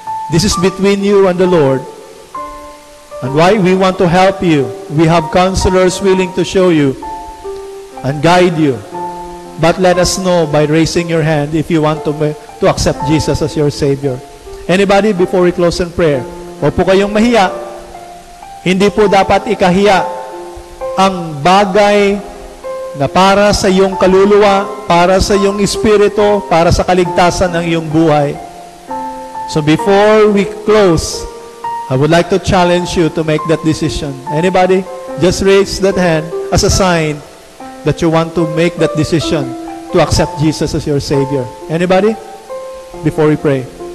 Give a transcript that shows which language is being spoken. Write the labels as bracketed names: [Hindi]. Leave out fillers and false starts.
[English] This is between you and the Lord. And why we want to help you. We have counselors willing to show you and guide you. But let us know by raising your hand if you want to accept Jesus as your Savior. Anybody before we close in prayer? [Filipino] Huwag po kayong mahiya. Hindi po dapat ikahiya ang bagay na para sa iyong kaluluwa, para sa iyong espiritu, para sa kaligtasan ng iyong buhay. [English] So before we close, I would like to challenge you to make that decision. Anybody? Just raise that hand as a sign that you want to make that decision to accept Jesus as your Savior. Anybody? Before we pray.